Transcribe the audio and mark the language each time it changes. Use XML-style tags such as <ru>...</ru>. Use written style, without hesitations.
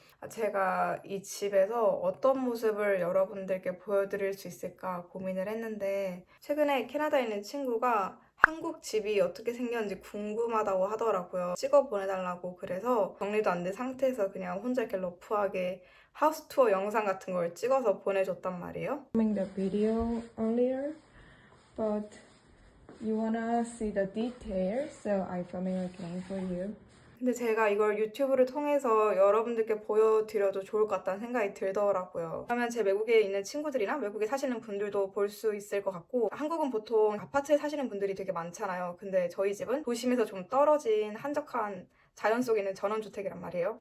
<ko>제가 이 집에서 어떤 모습을 여러분들께 보여드릴 수 있을까 고민을 했는데 최근에 캐나다에 있는 친구가 한국 집이 어떻게 생겼는지 궁금하다고 하더라고요. 찍어 보내달라고. 그래서 정리도 안 된 상태에서 그냥 혼자 이렇게 러프하게 하우스 투어 영상 같은 걸 찍어서 보내줬단 말이에요.</ko> <en>Filming the video earlier, but you wanna see the details, so I filming again for you.</en> <ko>근데 제가 이걸 유튜브를 통해서 여러분들께 보여드려도 좋을 것 같다는 생각이 들더라고요. 그러면 제 외국에 있는 친구들이나 외국에 사시는 분들도 볼 수 있을 것 같고, 한국은 보통 아파트에 사시는 분들이 되게 많잖아요. 근데 저희 집은 도심에서 좀 떨어진 한적한 자연 속에 있는 전원주택이란 말이에요.</ko>